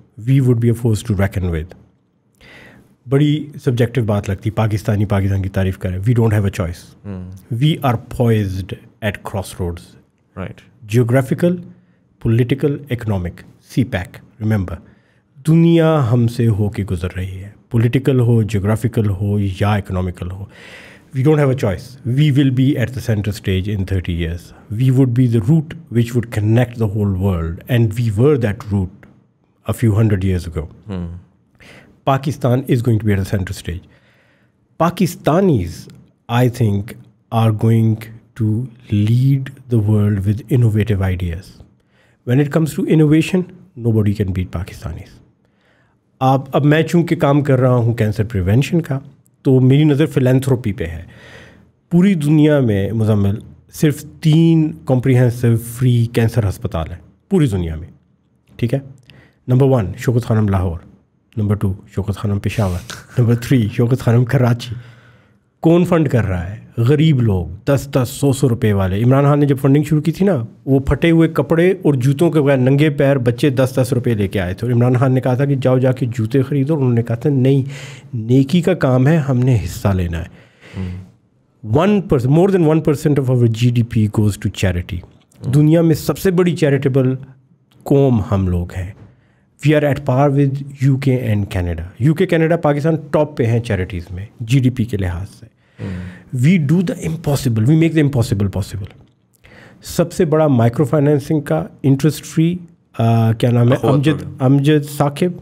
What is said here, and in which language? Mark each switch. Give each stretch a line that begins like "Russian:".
English: We would be a force to reckon with.
Urdu: بڑی subjective بات لگتی پاکستان کی تعریف کرے.
English: We don't have a choice. We are poised at crossroads. Right. Geographical, political, economic. CPEC.
Urdu: Remember, دنیا ہم سے ہو کے گزر رہی ہے، پولیٹیکل ہو، جیوگرافیکل ہو یا economical ہو.
English: We don't have a choice. We will be at the centre stage in 30 years. We would be the route which would connect the whole world and we were that route a few hundred years ago. Pakistan is going to be at the center stage. Pakistanis, I think, are going to lead the world with innovative ideas. When it comes to innovation, nobody can beat Pakistanis.
Urdu: اب میں چونکہ کام کر رہا ہوں cancer prevention کا، تو میری نظر فلینتھروپی پہ ہے. پوری دنیا میں مزمل صرف 3 کمپریہنسو فری کینسر ہسپتال ہیں پوری دنیا میں. ٹھیک ہے. نمبر 1 شوکت خانم لاہور، نمبر 2 شوکت خانم پشاور، نمبر 3 شوکت خانم کراچی. کون فنڈ کر رہا ہے؟ غریب لوگ، 10-10 100 روپے والے. عمران خان نے جب فنڈنگ شروع کی تھی نا، وہ پھٹے ہوئے کپڑے اور جوتوں کے بغیر ننگے پیر بچے 10-10 روپے لے کے آئے تھے. اور عمران خان نے کہا تھا کہ جاؤ جا کے جوتے خریدو. انہوں نے کہا تھا نہیں، نیکی کا کام ہے، ہم نے حصہ لینا ہے.
English: 1% more than 1% of our GDP goes to charity.
Urdu: دنیا میں سب سے بڑی چیریٹیبل قوم ہم لوگ ہیں.
English: We are at par with UK and Canada.
Urdu: UK Canada Pakistan top پہ ہیں چیریٹیز میں GDP کے لحاظ سے.
English: We do the impossible, we make the impossible possible.
Urdu: سب سے بڑا مائکرو فائنینسنگ کا انٹرسٹ فری کیا نام ہے، امجد ثاقب.